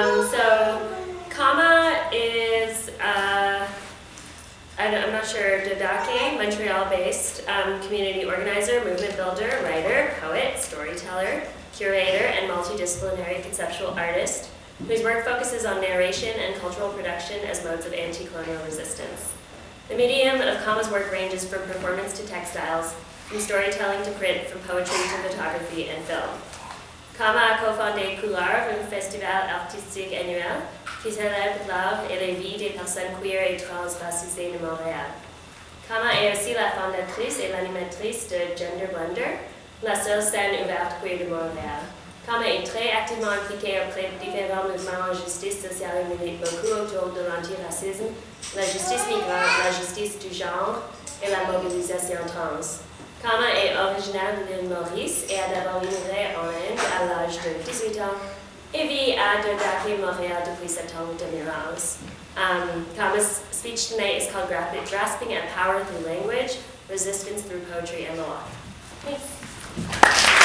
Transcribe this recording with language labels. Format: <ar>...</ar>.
<en>So Kama is, I'm not sure, Dodake, Montreal-based community organizer, movement builder, writer, poet, storyteller, curator, and multidisciplinary conceptual artist, whose work focuses on narration and cultural production as modes of anti-colonial resistance. The medium of Kama's work ranges from performance to textiles, from storytelling to print, from poetry to photography and film.</en> <fr>Kama a cofondé Couleur, un festival artistique annuel qui célèbre l'art et la vie des personnes queer et transracisées de Montréal. Kama est aussi la fondatrice et l'animatrice de Gender Blender, la seule scène ouverte queer de Montréal. Kama est très activement impliquée auprès de différents mouvements en justice sociale et milite beaucoup autour de l'antiracisme, la justice migrante, la justice du genre et la mobilisation trans. Kama est originaire de l'île Maurice et a d'abord immigré en Inde à l'âge de 18 ans et vit à Dodake, Montréal depuis septembre 2011.</fr> <en>Kama's speech tonight is called Grasping at Power Through Language, Resistance Through Poetry and the Law. Thanks.</en>